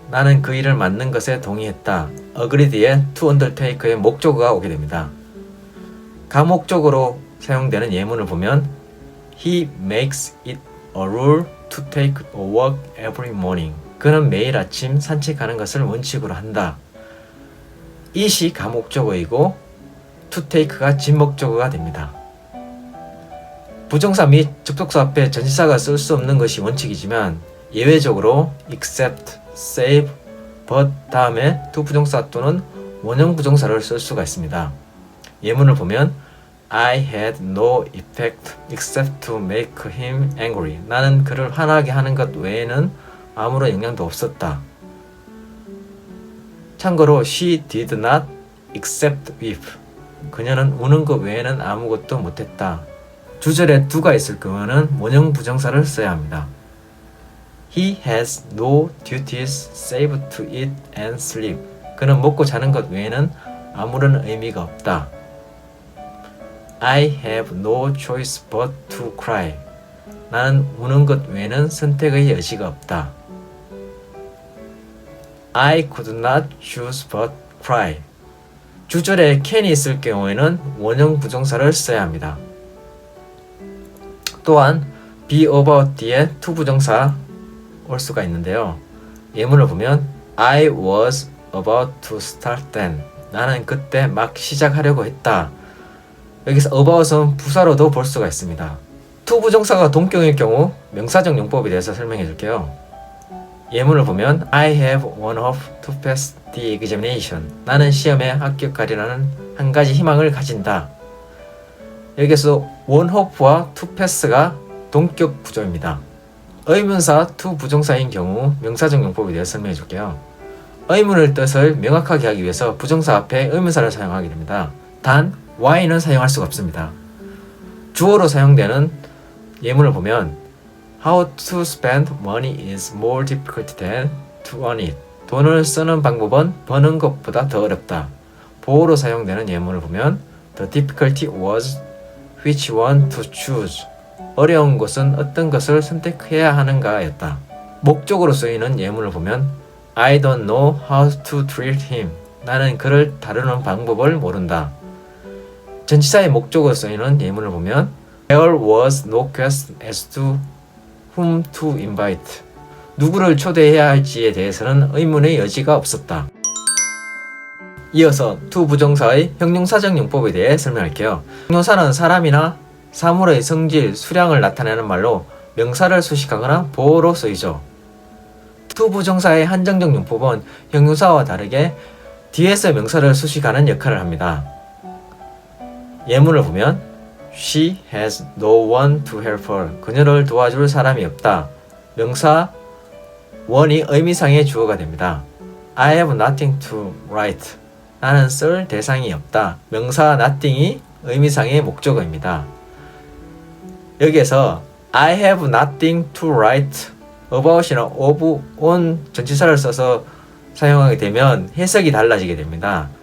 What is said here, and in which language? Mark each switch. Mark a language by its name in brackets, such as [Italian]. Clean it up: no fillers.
[Korean] 나는 그 일을 맡는 것에 동의했다. agree 뒤에 to undertake의 목적어가 오게 됩니다. 가목적으로 사용되는 예문을 보면 [English] He makes it a rule to take a walk every morning. [Korean] 그는 매일 아침 산책하는 것을 원칙으로 한다. it이 가목적어이고 to take가 진목적어가 됩니다. 부정사 및 접속사 앞에 전치사가 쓸 수 없는 것이 원칙이지만 예외적으로 except, save, but 다음에 to 부정사 또는 원형 부정사를 쓸 수가 있습니다. 예문을 보면 [English] I had no effect except to make him angry. [Korean] 나는 그를 화나게 하는 것 외에는 아무런 영향도 없었다. 참고로 [English] she did not accept with [Korean] 그녀는 우는 것 외에는 아무것도 못했다. 주절에 do가 있을 경우는 원형 부정사를 써야 합니다. [English] He has no duties save to eat and sleep. [Korean] 그는 먹고 자는 것 외에는 아무런 의미가 없다. [English] I have no choice but to cry. [Korean] 나는 우는 것 외에는 선택의 여지가 없다. [English] I could not choose but cry. [Korean] 주절에 can이 있을 경우에는 원형 부정사를 써야 합니다. 또한 be about 뒤에 to 부정사 올 수가 있는데요. 예문을 보면 [English] I was about to start then. [Korean] 나는 그때 막 시작하려고 했다. 여기서 about은 부사로도 볼 수가 있습니다. to 부정사가 동격일 경우 명사적 용법에 대해서 설명해 줄게요. 예문을 보면 I have one hope to pass the examination. 나는 시험에 합격하리라는 한 가지 희망을 가진다. 여기서 one hope와 to pass가 동격 구조입니다. 의문사 to 부정사인 경우 명사적 용법에 대해서 설명해 줄게요. 의문을 뜻을 명확하게 하기 위해서 부정사 앞에 의문사를 사용하게 됩니다. 단 why는 사용할 수가 없습니다. 주어로 사용되는 예문을 보면 [English] How to spend money is more difficult than to earn it. [Korean] 돈을 쓰는 방법은 버는 것보다 더 어렵다. 보어로 사용되는 예문을 보면 [English] The difficulty was which one to choose. [Korean] 어려운 것은 어떤 것을 선택해야 하는가였다. 목적으로 쓰이는 예문을 보면 [English] I don't know how to treat him. [Korean] 나는 그를 다루는 방법을 모른다. 전치사의 목적으로 쓰이는 예문을 보면 [English] There was no question as to whom to invite. [Korean] 누구를 초대해야 할지에 대해서는 의문의 여지가 없었다. 이어서 to 부정사의 형용사적 용법에 대해 설명할게요. 형용사는 사람이나 사물의 성질, 수량을 나타내는 말로 명사를 수식하거나 보어로 쓰이죠. to 부정사의 한정적 용법은 형용사와 다르게 뒤에서 명사를 수식하는 역할을 합니다. 예문을 보면 [English] She has no one to help her. [Korean] 그녀를 도와줄 사람이 없다. 명사 one이 의미상의 주어가 됩니다. [English] I have nothing to write. [Korean] 나는 쓸 대상이 없다. 명사 nothing이 의미상의 목적어입니다. 여기에서 [English] I have nothing to write about [Korean] 이나 of, on 전치사를 써서 사용하게 되면 해석이 달라지게 됩니다.